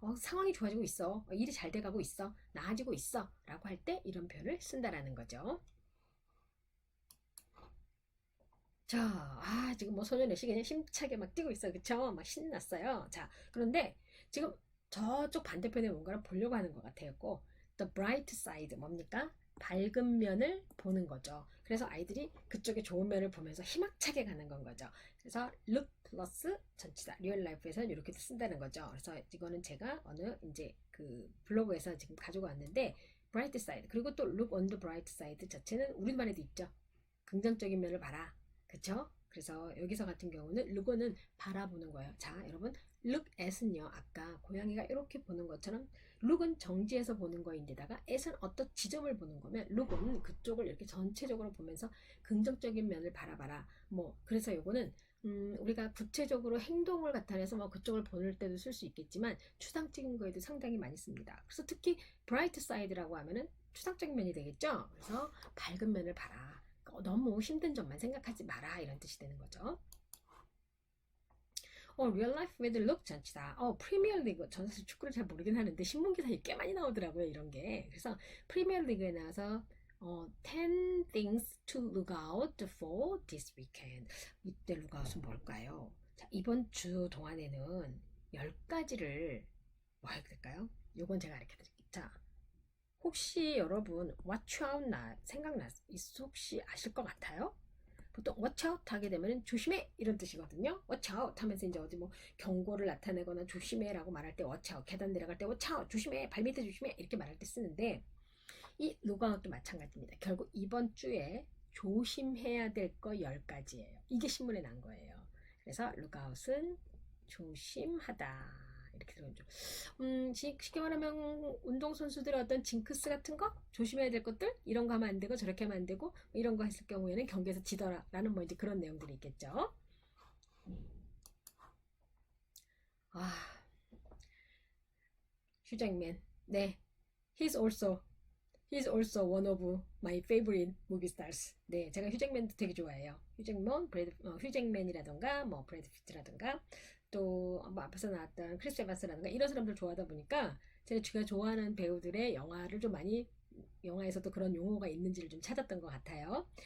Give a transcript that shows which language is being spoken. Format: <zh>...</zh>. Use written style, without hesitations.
<ko>상황이 좋아지고 있어. 일이 잘 돼가고 있어. 나아지고 있어. 라고 할 때 이런 표현을 쓴다라는 거죠. 자, 지금 뭐 소년의시 그냥 힘차게 막 뛰고 있어요. 그쵸? 막 신났어요. 자, 그런데 지금 저쪽 반대편에 뭔가를 보려고 하는 것 같아요. 꼭 the bright side 뭡니까? 밝은 면을 보는 거죠. 그래서 아이들이 그쪽에 좋은 면을 보면서 희망차게 가는 건 거죠. 그래서 look 플러스 전치사 리얼 라이프에서는 이렇게 쓴다는 거죠. 그래서 이거는 제가 어느 이제 그 블로그에서 지금 가지고 왔는데 bright side 그리고 또</ko> <en>look on the bright side</en> <ko>자체는 우리말에도 있죠. 긍정적인 면을 봐라. 그쵸? 그래서 여기서 같은 경우는 look은 바라보는 거예요. 자, 여러분 look at은요. 아까 고양이가 이렇게 보는 것처럼 look은 정지해서 보는 거인데다가 at은 어떤 지점을 보는 거면 look은 그쪽을 이렇게 전체적으로 보면서 긍정적인 면을 바라봐라. 뭐 그래서 요거는 우리가 구체적으로 행동을 나타내서 뭐 그쪽을 보낼 때도 쓸 수 있겠지만 추상적인 거에도 상당히 많이 씁니다. 그래서 특히 bright side라고 하면은 추상적인 면이 되겠죠. 그래서 밝은 면을 봐라. 너무 힘든 점만 생각하지 마라 이런 뜻이 되는 거죠. real life with look 전치다. 프리미어 리그 저는 사실 축구를 잘 모르긴 하는데 신문 기사에 꽤 많이 나오더라고요 이런 게. 그래서 프리미어 리그에 나와서</ko> <en>10 things to look out for this weekend.</en> <ko>이때 look out은 뭘까요? 자, 이번 주 동안에는 10가지를 뭐 해야 될까요? 요건 제가 알려 드릴게요. 자, 혹시 여러분 watch out 혹시 아실 것 같아요? 보통 watch out 하게 되면 조심해 이런 뜻이거든요. watch out 하면서 이제 어디 뭐 경고를 나타내거나 조심해라고 말할 때 watch out, 계단 내려갈 때 watch out, 조심해, 발밑에 조심해 이렇게 말할 때 쓰는데 이 look out도 마찬가지입니다. 결국 이번 주에 조심해야 될 거 10가지예요. 이게 신문에 난 거예요. 그래서 look out은 조심하다. 이렇게 들어오죠. 쉽게 말하면 운동선수들의 어떤 징크스 같은 거 조심해야 될 것들 이런 거 하면 안 되고 저렇게 하면 안 되고 뭐 이런 거 했을 경우에는 경기에서 지더라 라는 뭐 이제 그런 내용들이 있겠죠. 아, 휴잭맨. 네.</ko> <en>He's also He's also one of my favorite movie stars.</en> <ko>네, 제가 휴잭맨도 되게 좋아해요. 휴잭맨이라던가, 뭐, 브래드 피트라던가, 또, 뭐, 앞에서 나왔던 크리스 에반스라던가, 이런 사람들 좋아하다 보니까, 제가 좋아하는 배우들의 영화를 좀 많이, 영화에서도 그런 용어가 있는지를 좀 찾았던 것 같아요.</ko>